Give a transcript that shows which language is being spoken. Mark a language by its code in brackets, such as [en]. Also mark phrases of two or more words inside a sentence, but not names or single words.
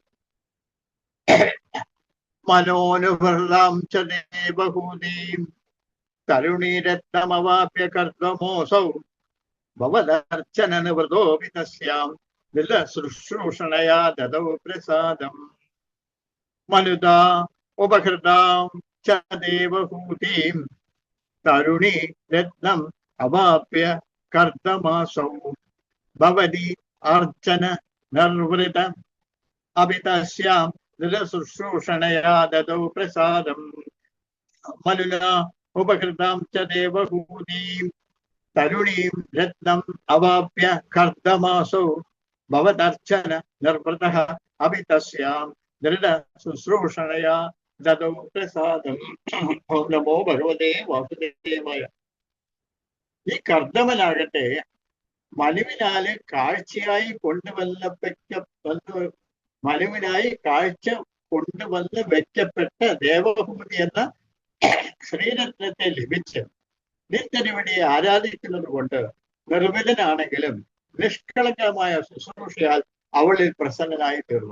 [sa] മനോനുഭൃതാം ച ദേവഹൂതീം തരുണീരത്നമവാപ്യ കർദമോസൗ ഭവദർശനനിവൃതോപി തസ്യാം ശുശ്രൂഷണയാ ദദൗ പ്രസാദം. മനുതാ ഉപഹൃതാം ച ദേവഹൂതീം തരുണീ രത്നം അവാപ്യ കർദമാസൗ ഭവതി अर्चन निर्वृत अभितस्यां शुश्रूषणया ददौ प्रसादम् मनुना उपकृतां च देवहूतीं तरुणीं रत्नम् अवाप्य कर्दमासौ भवदर्चन निर्वृतः अभितस्यां दृढ शुश्रूषणया ददौ प्रसादम् ഓം നമോ ഭഗവതേ വാസുദേവായ. [ml] ഈ കർദമനാകട്ടെ മനുവിനാല് കാഴ്ചയായി മനുവിനായി കാഴ്ച കൊണ്ടുവന്ന് വെക്കപ്പെട്ട ദേവഭൂതി എന്ന ശ്രീരത്നത്തെ ലഭിച്ച് നിത്യനിവിടെ ആരാധിക്കുന്നത് കൊണ്ട് നിർമ്മിതനാണെങ്കിലും നിഷ്കളങ്കമായ ശുശ്രൂഷയാൽ അവളിൽ പ്രസന്നനായി തീർന്നു.